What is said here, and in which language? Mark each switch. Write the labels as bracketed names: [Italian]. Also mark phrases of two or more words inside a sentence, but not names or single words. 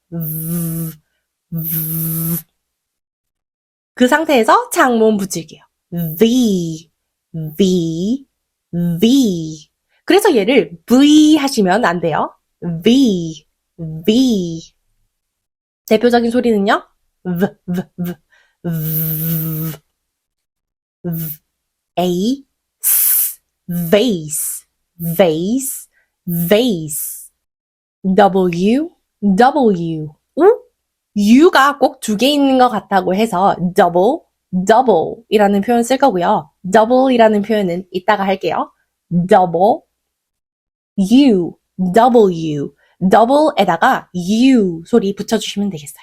[Korean] 그 상태에서 장모음 붙일게요. [English] V, V, V. [Korean] 그래서 얘를 V 하시면 안 돼요. [English] V, V. [Korean] 대표적인 소리는요. [English] V, V, V, V, V. A, S, vase, vase, vase. W, W. [Korean] U가 꼭 두 개 있는 것 같다고 해서 [English] double, double [Korean] 이라는 표현 쓸 거고요. double 이라는 표현은 이따가 할게요. [English] double, U, W, [Korean] double에다가 U 소리 붙여주시면 되겠어요.